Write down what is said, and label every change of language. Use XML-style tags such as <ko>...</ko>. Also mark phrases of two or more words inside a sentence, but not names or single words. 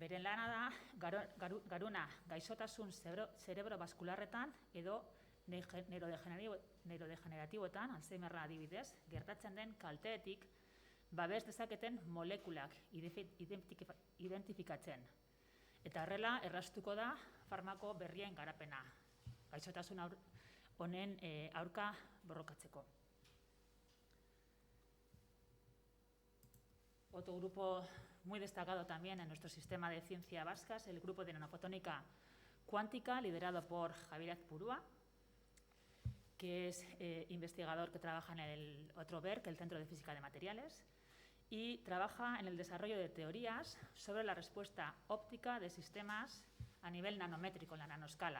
<eu>Beren lana da garuna gaixotasun zerebrobaskularretan edo neurodegeneratiboetan, Alzheimerra adibidez, gertatzen den kalteetik babes dezaketen molekulak identifikatzen. Eta horrela erraztuko da farmako berrien garapena, gaixotasun honen aurka borrokatzeko.</eu> <es>Otro grupo muy destacado también en nuestro sistema de ciencia vasca es el grupo de nanofotónica cuántica, liderado por Javier Azpurua, que es investigador que trabaja en el otro BERC, el Centro de Física de Materiales, y trabaja en el desarrollo de teorías sobre la respuesta óptica de sistemas a nivel nanométrico, en la nanoscala.</es>